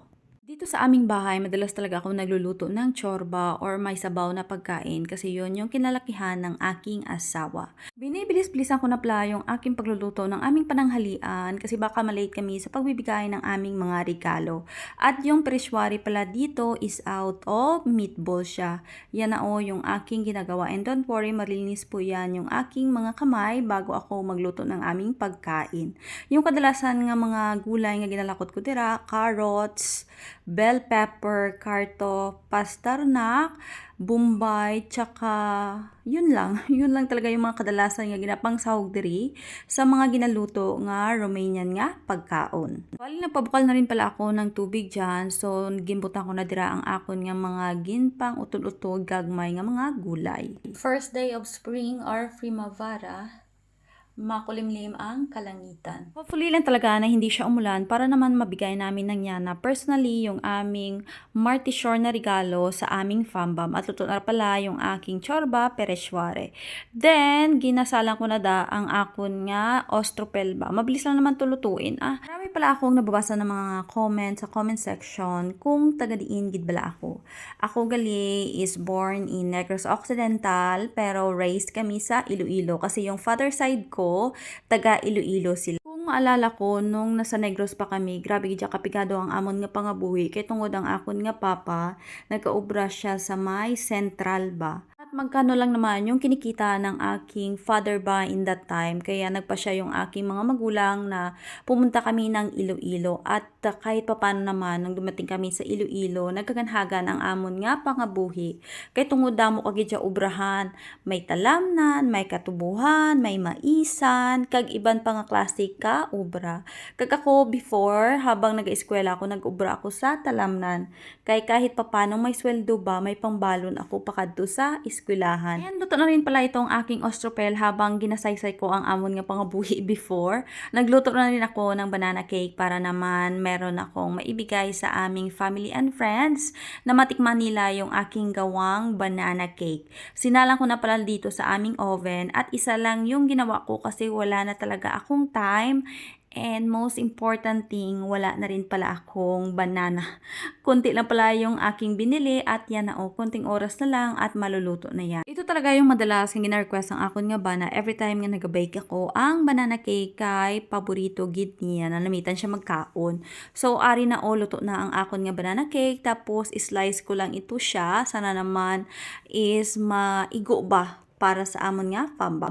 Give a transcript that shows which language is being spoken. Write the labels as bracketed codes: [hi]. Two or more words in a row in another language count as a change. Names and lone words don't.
[tl] Dito sa aming bahay, madalas talaga ako nagluluto ng chorba or may sabaw na pagkain kasi yun yung kinalakihan ng aking asawa. Binibilis-bilisan ko na pala yung aking pagluluto ng aming pananghalian kasi baka malate kami sa pagbibigay ng aming mga regalo. At yung perishwari pala dito is [en] out of meatball [tl] siya. Yan na o yung aking ginagawa. [en] And don't worry, [tl] malinis po yan yung aking mga kamay bago ako magluto ng aming pagkain. [hil] Yung kadalasan nga mga gulay nga ginalakot ko dira, carrots, bell pepper, karto, pastarnak, bombay, tsaka yun lang. Yun lang talaga yung mga kadalasan nga ginapang sahog diri sa mga ginaluto nga Romanian nga pagkaon. [tl] Bali nagpabukal na rin pala ako ng tubig dyan. [hil] So gimbutan ko na dira ang akon nga mga ginpang utod-utod gagmay nga mga gulay. [en] First day of spring or primavera, [tl] makulimlim ang kalangitan. Hopefully lang talaga na hindi siya umulan para naman mabigay namin ng Yana personally yung aming Marty Shore na regalo sa aming fambam at luto na pala yung aking chorba pereshware. [hil] Then, ginasalang ko na da ang akon nga ostropel ba. [tl] Mabilis lang naman tulutuin. Marami pala akong nababasa ng mga comments sa comment section kung [hil] taga-diin gid bala ako. [tl] Ako gali [en] is born in [tl] Negros Occidental pero raised kami sa Iloilo kasi yung [en] father side [tl] ko taga Iloilo sila. [hil] Kung maalala ko, nung nasa Negros pa kami, grabe gidya kapigado ang amon nga pangabuhi kay tungod ang akon nga papa, nagkaobra siya sa may Central ba. [tl] At magkano lang naman yung kinikita ng aking father ba [en] in that time, [tl] kaya nagpa siya yung aking mga magulang na pumunta kami ng Iloilo at kahit papano naman nung dumating kami sa Iloilo, [hil] nagkaganhagan ang amon nga pangabuhi. Kay tungod damo kagid siya obrahan, may talamnan, may katubuhan, may maisan, kag iban pa nga klase ka obra. Kag ako before, habang nag-eskwela ako, nag-obra ako sa talamnan. Kay kahit papano may sweldo ba, may pangbalon ako pakadto sa eskwelahan. [tl] Ayan, luto na rin pala itong aking ostropel habang [hil] ginasaysay ko ang amon nga pangabuhi [tl] before. Nagluto na rin ako ng [en] banana cake [tl] para naman meron akong maibigay sa aming [en] family and friends [tl] na matikman nila yung aking gawang [en] banana cake. [tl] Sinalang ko na pala dito sa aming oven at isa lang yung ginawa ko kasi wala na talaga akong time. [en] And most important thing, [tl] wala na rin pala akong banana. Kunti lang pala yung aking binili at yan na kunting oras na lang at maluluto na yan. [hil] Ito talaga yung madalas yung gina-request ng akon nga ba na [en] every time [hil] nga nag-bake ako, ang [en] banana cake [hil] kay paborito gid niya na namitan siya magkaon. So, ari na luto na ang akon nga [en] banana cake [hil] tapos slice ko lang ito siya. Sana naman is maigo ba para sa amon nga pamba.